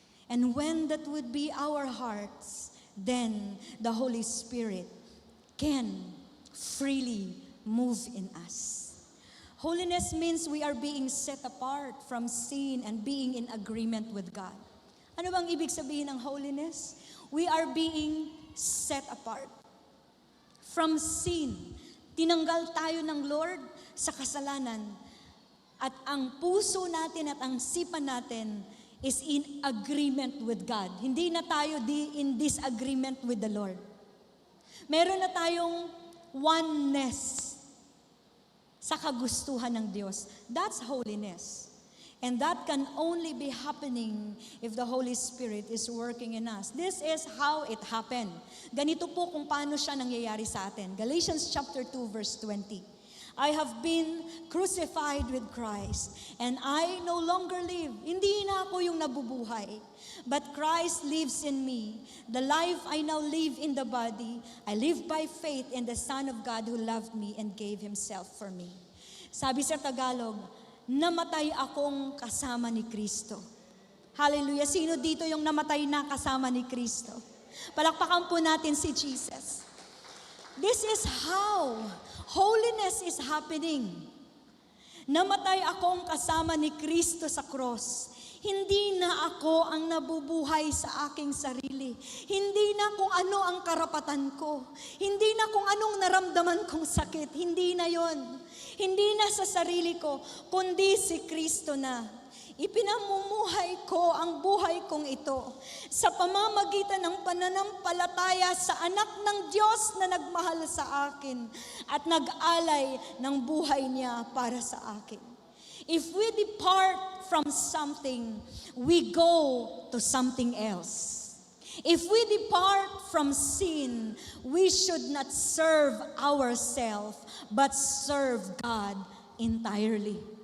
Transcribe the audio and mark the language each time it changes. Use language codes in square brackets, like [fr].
[en] And when that would be our hearts, then the Holy Spirit can freely move in us. Holiness means we are being set apart from sin and being in agreement with God. [tl] Ano bang ibig sabihin ng [en] holiness? We are being set apart from sin. [tl] Tinanggal tayo ng Lord sa kasalanan. At ang puso natin at ang sipan natin [en] is in agreement with God. [tl] Hindi na tayo [en] in disagreement with the Lord. [tl] Meron na tayong oneness sa kagustuhan ng Diyos. [en] That's holiness. And that can only be happening if the Holy Spirit is working in us. This is how it happened. [tl] Ganito po kung paano siya nangyayari sa atin. [en] Galatians chapter 2 verse 20. I have been crucified with Christ, and I no longer live. [tl] Hindi na ako yung nabubuhay, [en] but Christ lives in me. The life I now live in the body, I live by faith in the Son of God who loved me and gave Himself for me. [tl] Sabi sa Tagalog, namatay akong kasama ni Kristo. Hallelujah. Sino dito yung namatay na kasama ni Kristo? Palakpakan po natin si Jesus. [en] This is how holiness is happening. [tl] Namatay akong kasama ni Kristo sa cross. Hindi na ako ang nabubuhay sa aking sarili. Hindi na kung ano ang karapatan ko. Hindi na kung anong naramdaman kong sakit. Hindi na yon. Hindi na sa sarili ko, kundi si Kristo na. Ipinamumuhay ko ang buhay kong ito sa pamamagitan ng pananampalataya sa anak ng Diyos na nagmahal sa akin at nag-alay ng buhay niya para sa akin. [en] If we depart from something, we go to something else. If we depart from sin, we should not serve ourselves, but serve God entirely.